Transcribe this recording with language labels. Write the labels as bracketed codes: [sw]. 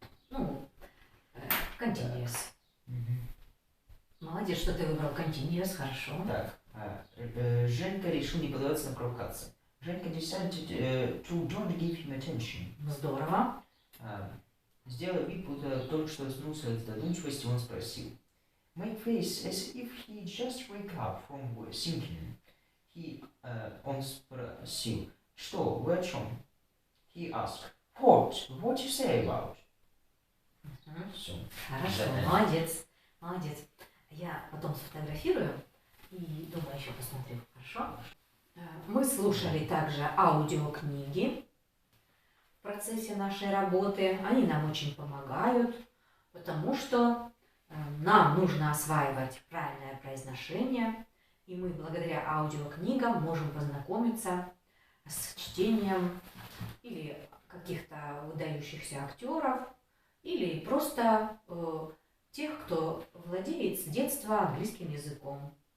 [ru] Ну, continuous. Молодец, что ты выбрал continuous, хорошо. Так, Женька решил не поддаваться на провокации. [en] Женька decided to don't give him attention. [ru] Здорово. Сделав вид, будто только что очнулся от задумчивости, он спросил. [en] Make face as if he just wake up from thinking. [ru] Он спросил, что, вы о чем? [en] He asked, what you say about? [ru] Все. Хорошо, молодец. Я потом сфотографирую и дома еще посмотрю, хорошо? Мы слушали также аудиокниги в процессе нашей работы. Они нам очень помогают, потому что нам нужно осваивать правильное произношение, и мы благодаря аудиокнигам можем познакомиться с чтением или каких-то выдающихся актеров, или просто тех, кто владеет с детства английским языком.